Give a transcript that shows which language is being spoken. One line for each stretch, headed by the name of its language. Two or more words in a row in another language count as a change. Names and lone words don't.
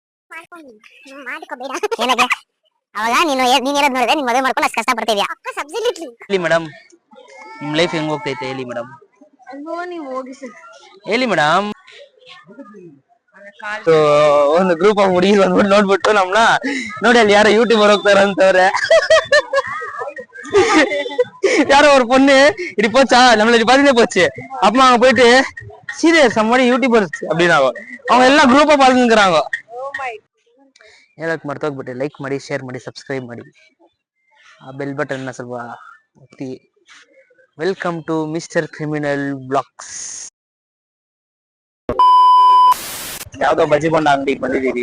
Kannada: ಏನಕ್ಕೆ ಅವಾಗ ನೀನು ಹೇಳೋದ್ ನೋಡಿದ್ರೆ ನೀನ್ ಮದುವೆ ಮಾಡ್ಕೊಂಡು ಅಷ್ಟು ಕಷ್ಟ ಪಡ್ತಿದ್ಯಾ ಹೇಳಿ ಮೇಡಮ್, ನಿಮ್ ಲೈಫ್ ಹೆಂಗ್ ಹೋಗ್ತೈತೆ ಹೇಳಿ ಮೇಡಮ್. ಹೇಳಿ ಮೇಡಮ್. ಒಂದು
English: group of
Kannada: ಹುಡುಗಿ ಬಂದ್ಬಿಟ್ಟು ನೋಡ್ಬಿಟ್ಟು ನಮ್ನ ನೋಡಿ ಅಲ್ಲಿ ಯಾರೋ ಯೂಟ್ಯೂಬರ್ ಹೋಗ್ತಾರಂತವ್ರೆ.
Tamil: யாரோ ஒரு பொண்ணு இப்படி போச்சா நம்மள இப்படி பாத்துட்டே போச்சு. அப்பமா அவங்க போயிட்டு சீரியஸ் சம்மடி யூடியூபர்ஸ் அப்படின்னாங்க. அவங்க எல்லாம் குரூப்பா பாத்துக்கிறாங்க.
Kannada: ಹೇಳಕ್ ಮರ್ತೋಗ್ಬಿಟ್ಟೆ. ಲೈಕ್ ಮಾಡಿ, ಶೇರ್ ಮಾಡಿ, ಸಬ್ಸ್ಕ್ರೈಬ್ ಮಾಡಿ, ಆ
English: bell button
Kannada: ನ ಸ್ವಲ್ಪ ಒತ್ತಿ.
English: Welcome to Mister Criminal Blogs.
Kannada: ಯಾವ್ದೋ ಬಜ್ಜಿ ಬೋಂಡ ಅಂಗಡಿ ಬಂದಿದ್ದೀವಿ.